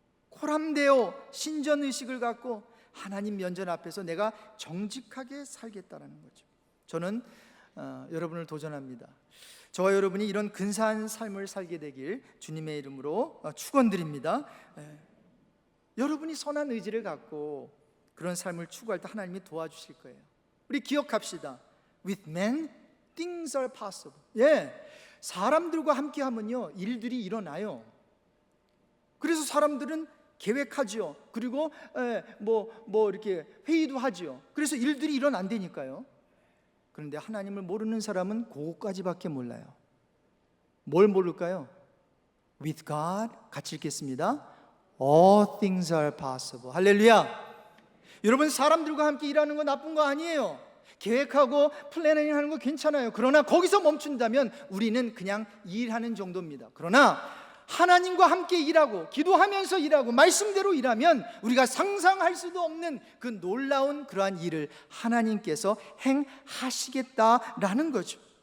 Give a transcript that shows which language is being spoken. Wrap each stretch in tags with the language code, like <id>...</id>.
<ko>코람되어 신전의식을 갖고 하나님 면전 앞에서 내가 정직하게 살겠다는 거죠. 저는 여러분을 도전합니다. 저와 여러분이 이런 근사한 삶을 살게 되길 주님의 이름으로 축원드립니다. 여러분이 선한 의지를 갖고 그런 삶을 추구할 때 하나님이 도와주실 거예요. 우리 기억합시다.</ko> <en>With men, things are possible.</en> <ko>사람들과 함께 하면요, 일들이 일어나요. 그래서 사람들은 계획하지요. 그리고 이렇게 회의도 하지요. 그래서 일들이 일어난다니까요. 그런데 하나님을 모르는 사람은 그거까지밖에 몰라요. 뭘 모를까요?</ko> <en>With God,</en> <ko>같이 읽겠습니다.</ko> <en>All things are possible.</en> <ko>할렐루야. 여러분, 사람들과 함께 일하는 거 나쁜 거 아니에요. 계획하고 플래닝 하는 거 괜찮아요. 그러나 거기서 멈춘다면 우리는 그냥 일하는 정도입니다. 그러나 하나님과 함께 일하고 기도하면서 일하고 말씀대로 일하면 우리가 상상할 수도 없는 그 놀라운 그러한 일을 하나님께서 행하시겠다라는 거죠.</ko>